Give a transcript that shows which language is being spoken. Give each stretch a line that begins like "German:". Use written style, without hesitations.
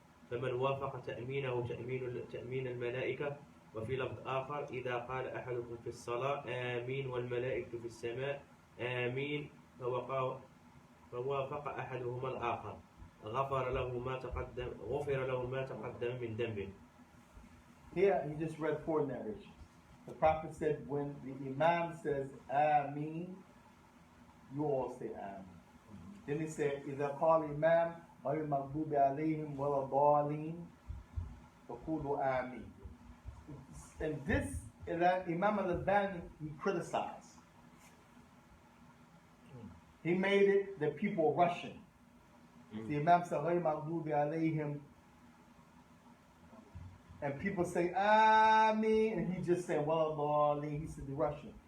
Arabic: فمن وافق تأمينه تأمين الملائكة وفي لفظ آخر إذا قال أحدكم في الصلاة آمين والملائكة في السماء آمين فوافق أحدهما الآخر غفر له ما تقدم من ذنبه.
English: Here he just read 4 narrations. The Prophet said when the Imam says Ameen, you all say Ameen. Then he said
Arabic: إذا قال الإمام غير المغضوب عليهم ولا الضالين فقولوا آمين.
English: And this Imam al-Albani he criticized. He made it that people are rushing. The Imam said,
Arabic: غَيْرِ مَغْضُوبِ عَلَيْهِمْ,
English: and people say, Ameen, and he just said, well, he said, the rushing.